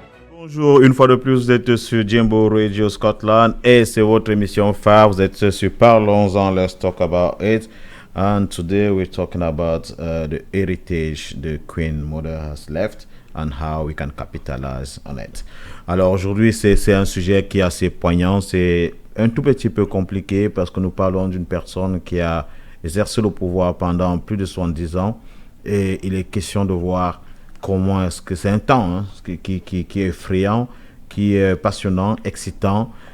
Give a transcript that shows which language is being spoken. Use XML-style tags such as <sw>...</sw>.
<fr>Bonjour, une fois de plus, vous êtes sur Jambo Radio Scotland et c'est votre émission phare. Vous êtes sur Parlons-en,</fr> <en>let's talk about it. And today we're talking about the heritage the Queen Mother has left and how we can capitalize on it.</en> <fr>Alors aujourd'hui, c'est un sujet qui est assez poignant. C'est un tout petit peu compliqué parce que nous parlons d'une personne qui a exercé le pouvoir pendant plus de 70 ans et il est question de voir comment est-ce que c'est un temps qui est effrayant, qui est passionnant, excitant.</fr>